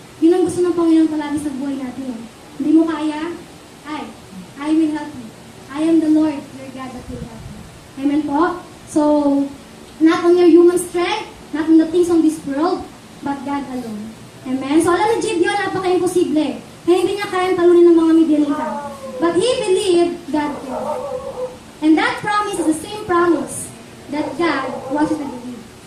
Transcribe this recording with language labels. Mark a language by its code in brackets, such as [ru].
[tl] Yun ang gusto ng Panginoon palagi sa buhay natin. Hindi mo kaya? [en] I will help you. I am the Lord, your God that will help you. Amen po? So, not on your human strength, not on the things on this world, but God alone. [tl] Amen? So, alam ni Gideon, napaka-imposible. Kaya hindi niya kayang talunin ng mga Midianita. [en] But he believed God can. And that promise is the same promise that God wants you to believe.